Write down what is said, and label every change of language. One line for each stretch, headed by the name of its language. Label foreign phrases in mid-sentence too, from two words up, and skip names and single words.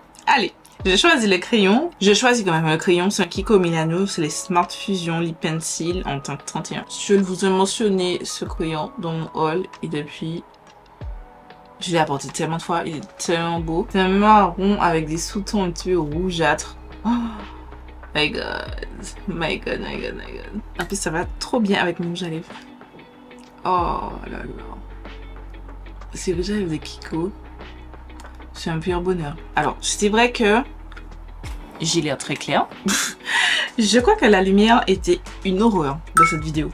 French: Allez. J'ai choisi le crayon. Je choisis quand même le crayon. C'est un Kiko Milano. C'est les Smart Fusion Lip Pencil en teinte 31. Je vous ai mentionné ce crayon dans mon haul. Et depuis, je l'ai apporté tellement de fois. Il est tellement beau. C'est un marron avec des sous-tons un petit peu rougeâtres.
English: Oh my god. My god, my god, my god.
French: En plus, ça va trop bien avec mon rouge à lèvres. Oh là là. C'est le rouge à lèvres de Kiko. C'est un pur bonheur. Alors, c'est vrai que j'ai l'air très clair. Je crois que la lumière était une horreur dans cette vidéo.